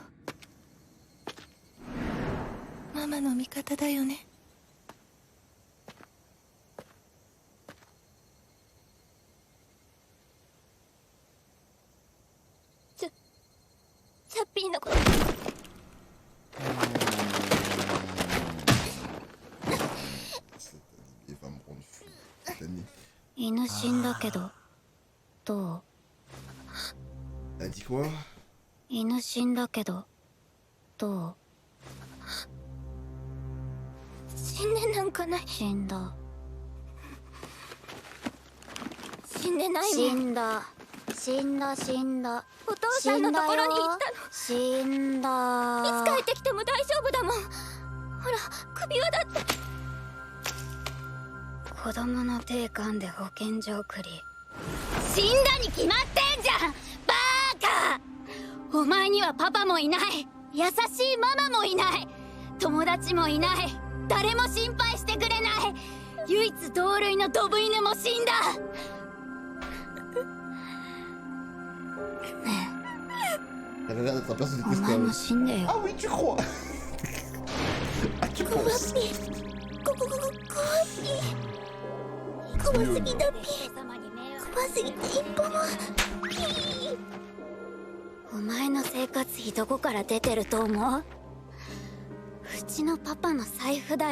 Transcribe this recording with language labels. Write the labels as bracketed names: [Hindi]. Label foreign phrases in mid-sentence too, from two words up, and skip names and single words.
[Japanese] ママの味方だよね。チャッピーのこと。 [French] Il va me rendre fou. L'anime. [Japanese] 犬死んだけどどう？ [French] Elle a dit quoi? [Japanese] 犬死んだけどどう？死んでなんかない。死んだ。死んでないもん。死んだ。死んだ死んだ。お父さんのところに行ったの。死んだ。いつ帰ってきても大丈夫だもん。ほら首輪だって。子供の手噛んで保健所送り。死んだに決まってんじゃんバーカ。お前にはパパもいない、優しいママもいない、友達もいない、誰も心配してくれない、唯一同類のドブ犬も死んだ。 [French] Elle a l'air d'être un personnage [Japanese] お前も死んでよ。 [French] Ah oui, tu crois? Ah, tu crois? [Japanese] 怖すぎだっぴ。怖すぎて一歩も。お前の生活費どこから出てると思う？うちのパパの財布だよ。